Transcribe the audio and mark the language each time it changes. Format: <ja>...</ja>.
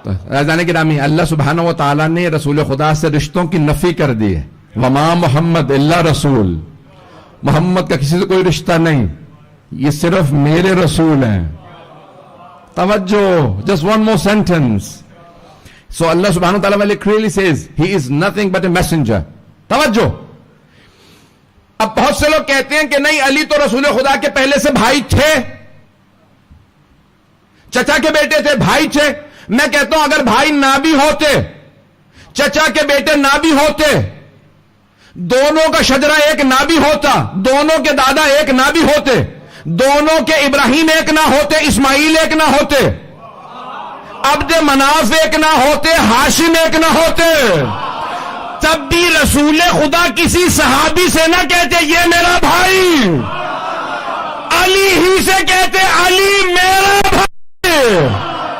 <ur>رضان گرامی، اللہ سبحانہ و تعالیٰ نے رسول خدا سے رشتوں کی نفی کر دی ہے.</ur> <ar>وما محمد الا رسول،</ar> <ur>محمد کا کسی سے کوئی رشتہ نہیں، یہ صرف میرے رسول ہیں. توجہ،</ur> <en>just one more sentence. So Allah subhanahu wa ta'ala clearly says he is nothing but a messenger.</en> <ur>توجہ. اب بہت سے لوگ کہتے ہیں کہ نہیں، علی تو رسول خدا کے پہلے سے بھائی تھے، چچا کے بیٹے تھے، بھائی تھے. میں کہتا ہوں اگر بھائی نہ بھی ہوتے، چچا کے بیٹے نہ بھی ہوتے، دونوں کا شجرہ ایک نہ بھی ہوتا، دونوں کے دادا ایک نہ بھی ہوتے، دونوں کے ابراہیم ایک نہ ہوتے، اسماعیل ایک نہ ہوتے، عبد مناف ایک نہ ہوتے، ہاشم ایک نہ ہوتے، تب بھی رسول خدا کسی صحابی سے نہ کہتے یہ میرا بھائی، علی ہی سے کہتے علی میرا بھائی.</ur>